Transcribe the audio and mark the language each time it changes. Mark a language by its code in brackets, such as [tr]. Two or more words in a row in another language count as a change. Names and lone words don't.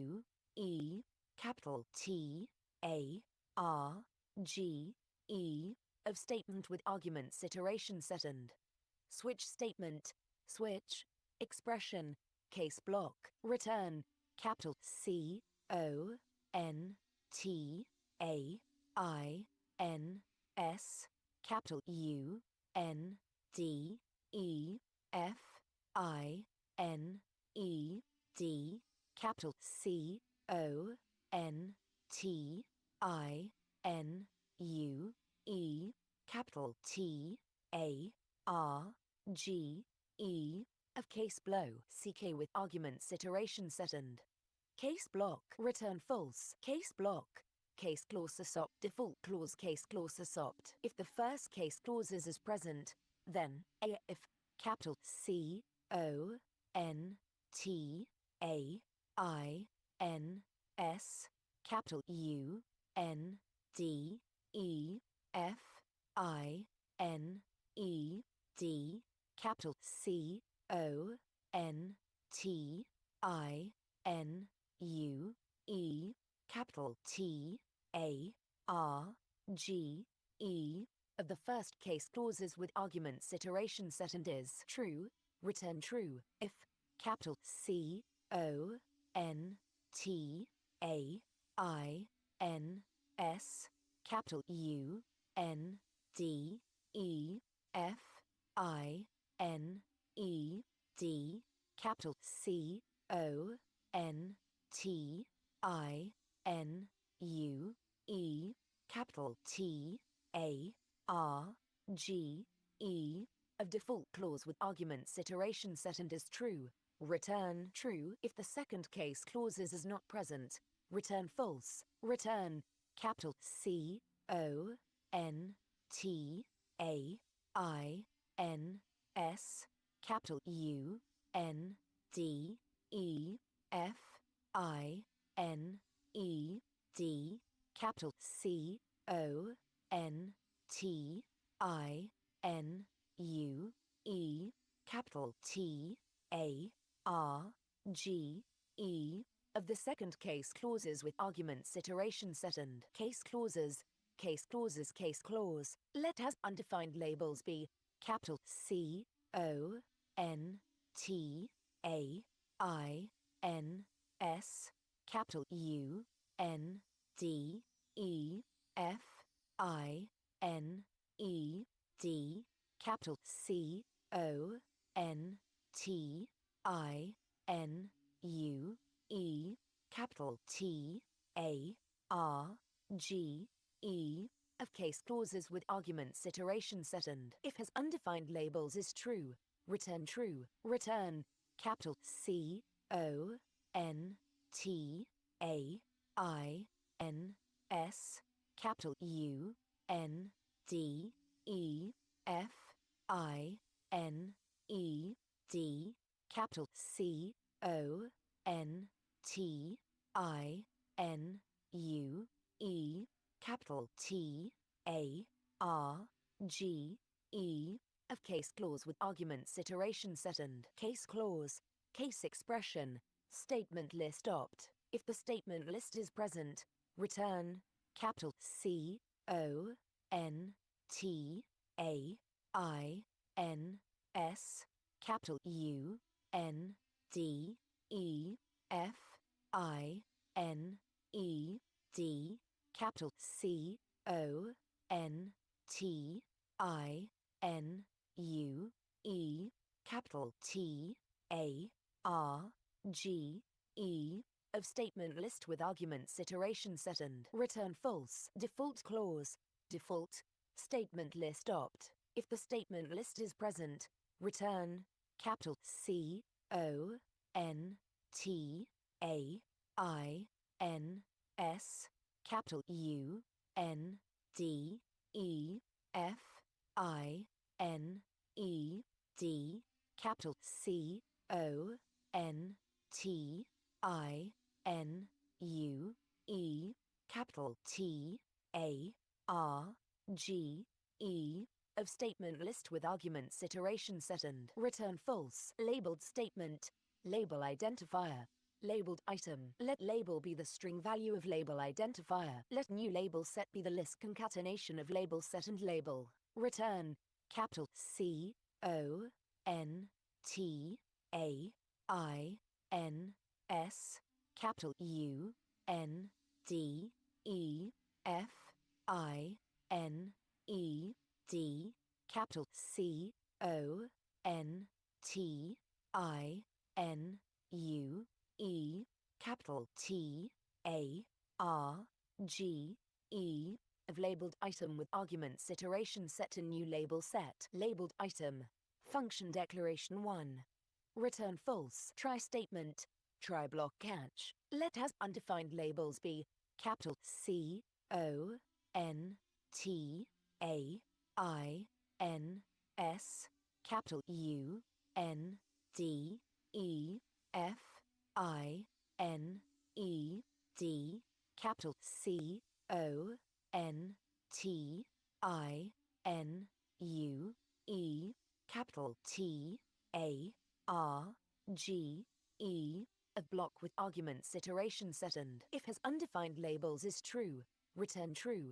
[en] CONTINUE, capital TARGET, of statement with arguments iteration second. Switch statement, switch, expression, case block, return, capital C, O, N, T, A, I, N, S, capital U, N, D, E, F, I, N, E, D, capital C, O, N, T, I, N, U, E, capital T, A, R, G, E, of case blow, CK with arguments iteration second. Case block, return false, case block, case clause assopt, default clause case clause assopt. If the first case clauses is present, then A if capital C, O, N, T, A, I, N, S, capital U, N, D, E, F, I, N, E, D, capital C, O, N, T, I, N, U, E, capital T, A, R, G, E, of the first case clauses with arguments iteration second is true, return true, if capital C, O, N, T, A, I, N, S, capital U, N, D, E, F, I, N, E, D, capital C, O, N, T, I, N, U, E, capital T, A, R, G, E, of default clause with arguments iteration second is true, return true if the second case clauses is not present, return false, return capital C, O, N, T, A, I, N, S, capital U, N, D, E, F, I, N, E, D, capital C, O, N, T, I, N, U, E, capital T, A, R, G, E, of the second case clauses with arguments iteration second. Case clauses, case clauses, case clause. Let as undefined labels be capital C, O, N, T, A, I, N, S, capital U, N, D, E, F, I, N, E, D, capital C, O, N, T, I, N, U, E, capital T, A, R, G, E, of case clauses with arguments iteration second. If has undefined labels is true, return true, return capital C, O, N, T, A, I, N, S, capital U, N, D, E, F, I, N, E, D, capital C, O, N, T, I, N, U, E, capital T, A, R, G, E, of case clause with arguments iteration second. Case clause, case expression, statement list opt. If the statement list is present, return capital C, O, N, T, A, I, N, S, capital U, N, D, E, F, I, N, E, D, capital C, O, N, T, I, N, U, E, capital T, A, R, G, E, of statement list with arguments iteration second. Return false, default clause, default, statement list opt. If the statement list is present, return capital C, O, N, T, A, I, N, S, capital U, N, D, E, F, I, N, E, D, capital C, O, N, T, I, N, U, E, capital T, A, R, G, E, of statement list with arguments iteration second. Return false, labeled statement, label identifier. Labeled item. Let label be the string value of label identifier. Let new label set be the list concatenation of label set and label. Return capital C O N T A I N S capital U N D E F I N E D capital C O N T I N U E capital T A R G E of labeled item with arguments iteration set to new label set. Labeled item. Function declaration 1. Return false. Try statement. Try block catch. Let has undefined labels be capital C O N T A I N S capital U N D E F I N E D capital C O N T I N U E capital T A R G E of block with arguments iteration set and if has undefined labels is true, return true.